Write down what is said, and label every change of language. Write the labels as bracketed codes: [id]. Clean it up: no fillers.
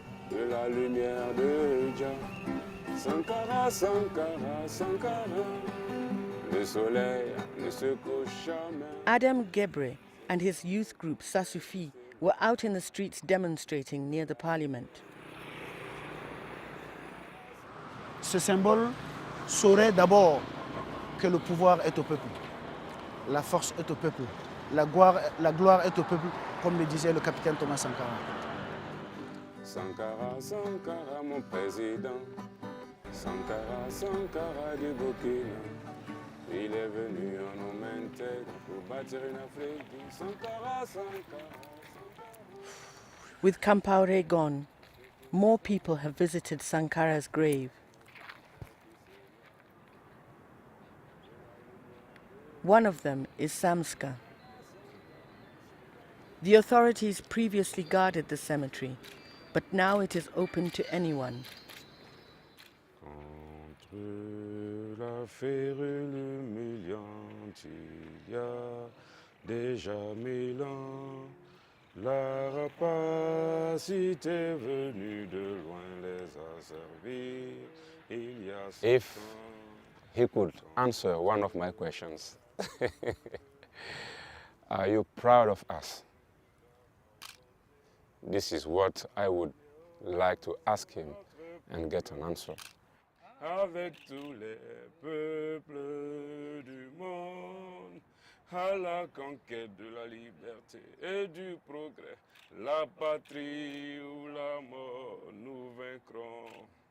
[fr] De la lumière de Jah, Sankara, Sankara, Sankara, le soleil ne se couche jamais. [en] Adam Gebre and his youth group Sasufi were out in the streets demonstrating near the parliament. [fr] Ce symbole saurait d'abord que le pouvoir est au peuple, la force est au peuple, la gloire est au peuple, comme le disait le capitaine Thomas Sankara. Sankara, Sankara, mon président, Sankara, Sankara du Burkina, il est venu en homme intègre pour bâtir une Afrique. Sankara, Sankara. [en] With Compaoré gone, more people have visited Sankara's grave. One of them is Samska. The authorities previously guarded the cemetery, but now it is open to anyone. [fr] Contre la férule humiliante, il y a déjà 1000 ans, la rapacité venue de loin les a servis. Il y a [en] If he could answer one of my questions, are you proud of us? This is what I would like to ask him and get an answer. [fr] Avec tous les peuples du monde, à la conquête de la liberté et du progrès, la patrie ou la mort, nous vaincrons.